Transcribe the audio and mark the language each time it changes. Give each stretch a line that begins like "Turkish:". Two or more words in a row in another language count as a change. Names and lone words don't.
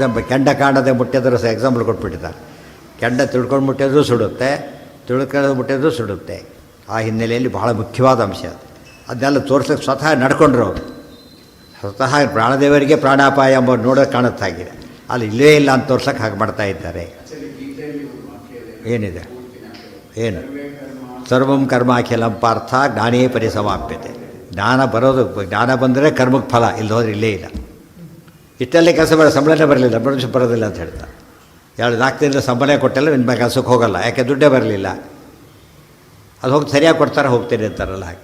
Kannada: ಕೆಂಡ ಕಾಣದೆ ಮುಟ್ಟಿದ್ರು ಎಕ್ಸಾಂಪಲ್ ಕೊಟ್ಬಿಟ್ಟಿದ್ದಾರೆ. ಕೆಂಡ ತಿಳ್ಕೊಂಡು ಮುಟ್ಟಿದ್ರು ಸುಡುತ್ತೆ, ತಿಳ್ಕೊಂಡು ಮುಟ್ಟಿದ್ರು ಸುಡುತ್ತೆ. ಆ ಹಿನ್ನೆಲೆಯಲ್ಲಿ ಬಹಳ ಮುಖ್ಯವಾದ ಅಂಶ ಅದು. ಅದನ್ನೆಲ್ಲ ತೋರಿಸೋಕ್ಕೆ ಸ್ವತಃ ನಡ್ಕೊಂಡ್ರು ಅವರು. ಸ್ವತಃ ಪ್ರಾಣದೇವರಿಗೆ ಪ್ರಾಣಾಪಾಯ ಎಂಬ ನೋಡೋಕೆ ಕಾಣುತ್ತಾಗಿದೆ. ಅಲ್ಲಿ ಇಲ್ಲೇ ಇಲ್ಲ ಅಂತ ತೋರ್ಸೋಕೆ ಹಾಗೆ ಮಾಡ್ತಾ ಇದ್ದಾರೆ. ಏನಿದೆ? ಏನು?
Sanskrit: ಸರ್ವಂ ಕರ್ಮ ಅಖಿಲಂ ಪಾರ್ಥ ಜ್ಞಾನೇ ಪರಿಸಮಾಪ್ಯತೆ.
Kannada: ಜ್ಞಾನ ಬರೋದು, ಜ್ಞಾನ ಬಂದರೆ ಕರ್ಮಕ್ಕೆ ಫಲ, ಇಲ್ಲಿ ಹೋದ್ರೆ ಇಲ್ಲೇ ಇಲ್ಲ. ಇಷ್ಟಲ್ಲೇ ಕೆಲಸ ಮಾಡೋ ಸಂಬಳನೇ ಬರಲಿಲ್ಲ, ಬರೋದಿಲ್ಲ ಅಂತ ಹೇಳ್ತಾರೆ. 2-4 ದಿನದ ಸಂಬಳ ಕೊಟ್ಟಲ್ಲ, ನಿಮ್ಮ ಕೆಲಸಕ್ಕೆ ಹೋಗಲ್ಲ. ಯಾಕೆ? ದುಡ್ಡೇ ಬರಲಿಲ್ಲ. ಅದು ಹೋಗಿ ಸರಿಯಾಗಿ ಕೊಡ್ತಾರೆ, ಹೋಗ್ತೀನಿ ಅಂತಾರಲ್ಲ ಹಾಗೆ.